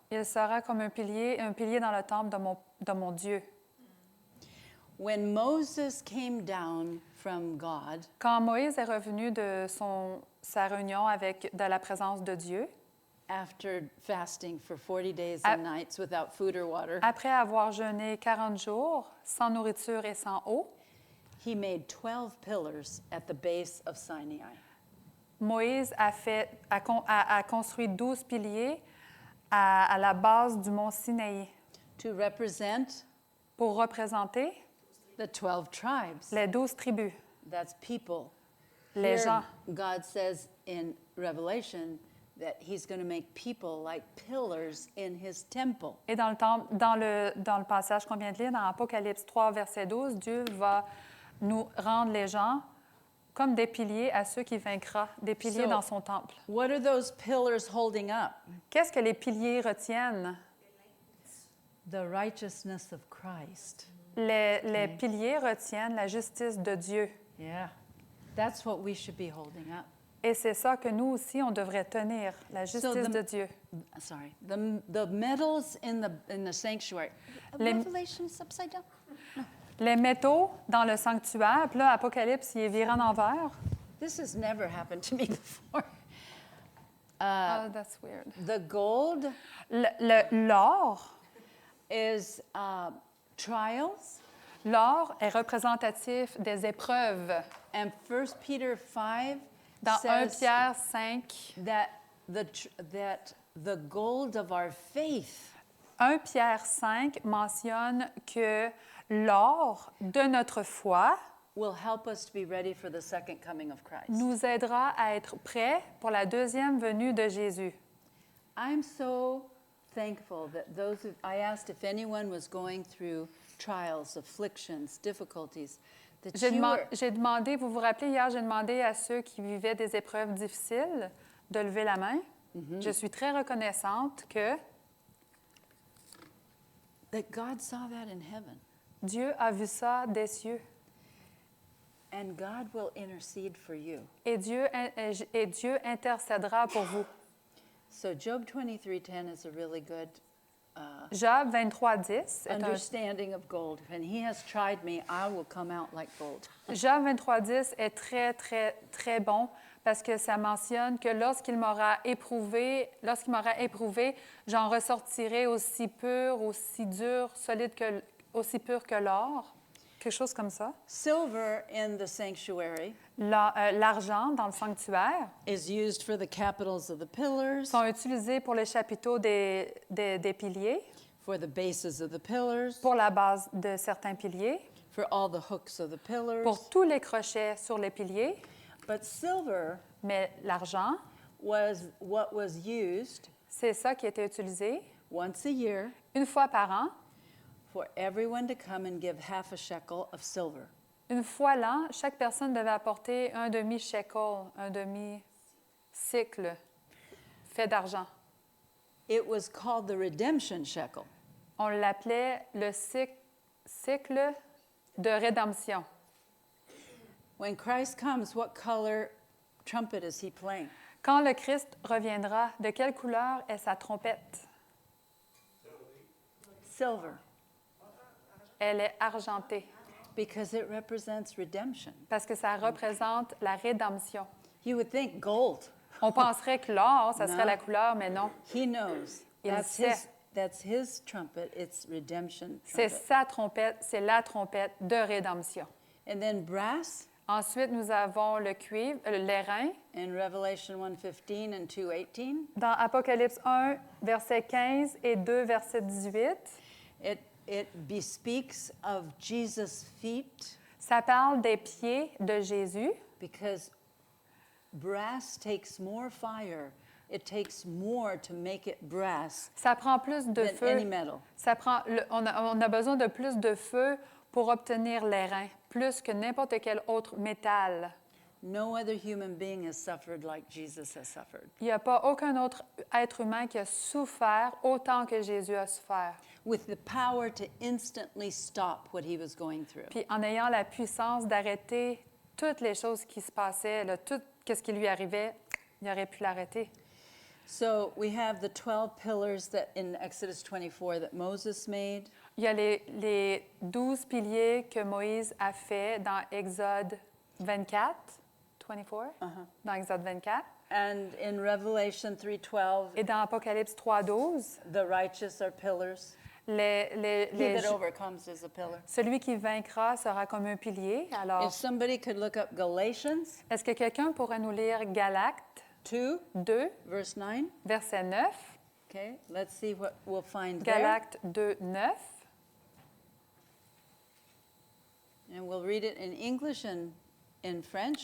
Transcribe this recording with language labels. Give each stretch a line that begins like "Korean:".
French: il sera comme un pilier dans le temple de mon Dieu.
English: When Moses came down from God,
French: Quand Moïse est revenu de sa réunion de la présence de Dieu,
English: after fasting for 40 days A- and nights without food or water,
French: après avoir jeûné 40 jours sans nourriture et sans eau,
English: he made 12 pillars at the base of Sinai.
French: Moïse a construit 12 piliers à la base du mont Sinaï
English: To represent
French: pour représenter
English: the 12 tribes.
French: les 12 tribus,
English: That's people.
French: les
English: Here,
French: gens.
English: God says in Revelation that he's going to make people like pillars in his temple.
French: Et dans le passage qu'on vient de lire, dans Apocalypse 3, verset 12, Dieu va nous rendre les gens comme des piliers à ceux qui vaincra, des piliers
English: So-
French: dans son temple.
English: What are those pillars holding up?
French: Qu'est-ce que les piliers retiennent?
English: The righteousness of Christ.
French: Les piliers retiennent la justice de Dieu.
English: Yeah. That's what we should be holding up.
French: Et c'est ça que nous aussi, on devrait tenir, la justice de Dieu.
English: Sorry. The medals in the sanctuary.
French: Les-
English: Revelation is upside down.
French: Les métaux dans le sanctuaire, puis là, Apocalypse, il est viré en envers.
English: This has never happened to me before. Oh, that's weird. The gold
French: L'or,
English: is trials.
French: l'or est représentatif des épreuves.
English: And 1 Peter 5
French: Dans 1
English: says
French: Pierre 5,
English: that the gold of our faith
French: 1 Pierre 5 mentionne que l'or de notre foi
English: will help us to be ready for the second coming of Christ.
French: nous aidera à être prêts pour la deuxième venue de Jésus.
English: I'm so thankful that I asked if anyone was going through trials, afflictions, difficulties, that
French: J'ai demandé, vous vous rappelez, hier, j'ai demandé à ceux qui vivaient des épreuves difficiles de lever la main. Je suis très reconnaissante que
English: that God saw that in heaven.
French: Dieu a vu ça des cieux.
English: And God will intercede for you.
French: Et Dieu intercédera pour vous.
English: So Job 23:10 is a really good
French: Job 23:10 est un
English: understanding of gold. When he has tried me, I will come out like gold.
French: Job 23:10 est très, très, très bon parce que ça mentionne que lorsqu'il m'aura éprouvé, j'en ressortirai aussi pur, aussi dur, solide que, aussi pur que l'or. Quelque chose comme ça.
English: Silver in the sanctuary
French: L'argent dans le sanctuaire
English: is used for the capitals of the pillars,
French: sont utilisés pour les chapiteaux des piliers,
English: for the bases of the pillars,
French: pour la base de certains piliers,
English: for all the hooks of the pillars.
French: pour tous les crochets sur les piliers.
English: But silver
French: Mais l'argent,
English: was what was used
French: c'est ça qui était utilisé
English: once a year
French: une fois par an.
English: for everyone to come and give half a shekel of silver.
French: Une fois l'an, chaque personne devait apporter un demi-shekel, un demi-cycle fait d'argent.
English: It was called the redemption shekel.
French: On l'appelait le cycle de rédemption.
English: When Christ comes, what color trumpet is he playing?
French: Quand le Christ reviendra, de quelle couleur est sa trompette?
English: Silver,
French: Elle est argentée
English: because it represents redemption.
French: parce que ça représente la rédemption.
English: You would think gold.
French: On penserait que l'or, ça serait Non. la couleur, mais non.
English: He knows.
French: Il sait.
English: That's his trumpet. It's redemption
French: C'est
English: trumpet.
French: sa trompette, c'est la trompette de rédemption.
English: And then brass
French: Ensuite, nous avons le cuivre, l'airain.
English: in Revelation 1:15 and 2:18.
French: Dans Apocalypse 1, verset 15 et 2, verset 18,
English: It bespeaks of Jesus' feet
French: ça parle des pieds de Jésus
English: because brass takes more fire. It takes more to make it brass
French: Ça prend plus de
English: than
French: feu.
English: any metal.
French: Ça prend, on a besoin de plus de feu pour obtenir l'airain, plus que n'importe quel autre métal.
English: No other human being has suffered like Jesus has suffered.
French: Il n'y a pas aucun autre être humain qui a souffert autant que Jésus a souffert.
English: With the power to instantly stop what he was going through.
French: Puis en ayant la puissance d'arrêter toutes les choses qui se passaient, là, tout ce qui lui arrivait, il aurait pu l'arrêter.
English: So we have the 12 pillars that in Exodus 24 that Moses made.
French: Il y a les 12 piliers que Moïse a fait dans Exode 24, 24, dans Exode 24,
English: And in Revelation 3:12,
French: et dans Apocalypse 3:12,
English: the righteous are pillars.
French: les
English: He that overcomes is a pillar.
French: celui qui vaincra sera comme un pilier. Alors,
English: If somebody could look up Galatians
French: est-ce que quelqu'un pourrait nous lire Galates
English: 2,
French: 2,
English: verse 9.
French: verset 9?
English: Okay, let's see what we'll find there.
French: Galates 2, 9.
English: And we'll read it in English and in French.